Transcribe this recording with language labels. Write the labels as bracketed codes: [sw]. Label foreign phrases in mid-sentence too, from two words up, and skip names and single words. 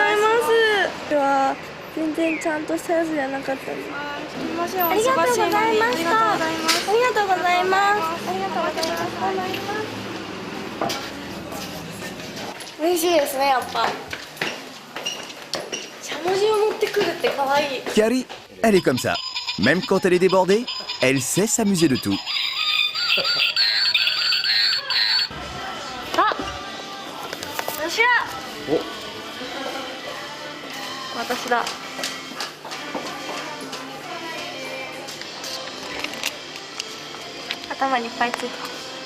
[ja] では全然ちゃんとしたやつじゃなかったんで。すみません、おありがとうご忙しいのにざいました。ありがとうございます。ありがとうございます。ありがとうございます。嬉しいですね、やっぱ。しゃもじを持ってくるって可愛い。 [fr] Kiari, elle est comme ça. Même quand elle est débordée, elle sait s'amuser de tout. [ja] あ、私だ。私だ。頭にいっぱいついた。